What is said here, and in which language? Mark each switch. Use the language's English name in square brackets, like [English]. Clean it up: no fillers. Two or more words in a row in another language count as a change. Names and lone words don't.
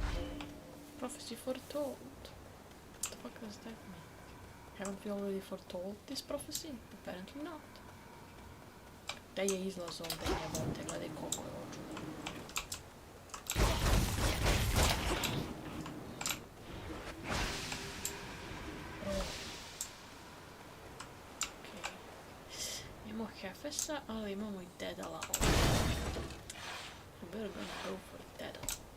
[English] Prophecy foretold. What the fuck does that mean? Haven't we already foretold this prophecy? Apparently not. [Bosnian] Da je izlaz ovdje, jebote, gledaj koliko je očuvan. Imamo Hefesa, ali imamo i Dedala ovdje. [English] We better gonna go for Dedala.